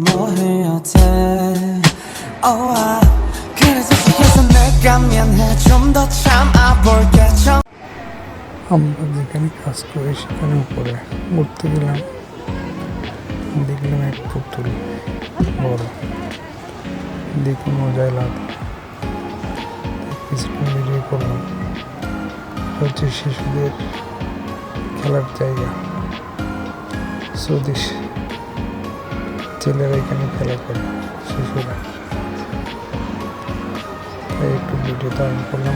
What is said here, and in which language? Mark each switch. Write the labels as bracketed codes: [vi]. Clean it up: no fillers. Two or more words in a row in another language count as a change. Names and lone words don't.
[ko] 거리였대 그래서 뒤에서 내가 미안해 좀 더 참아볼게 [bn] আমরা যেখানে কাজ করি সেখানে উপরে ঘুরতে গেলাম, দেখলাম এক পুতুল বড়, দেখে মজাই লাগলো, কিছুক্ষণ ভিডিও করলাম। হচ্ছে শিশুদের খেলার জায়গা, সৌদিশ ছেলেরা এখানে খেলা করে, শিশুরা, তাই একটু ভিডিও ধারণ করলাম।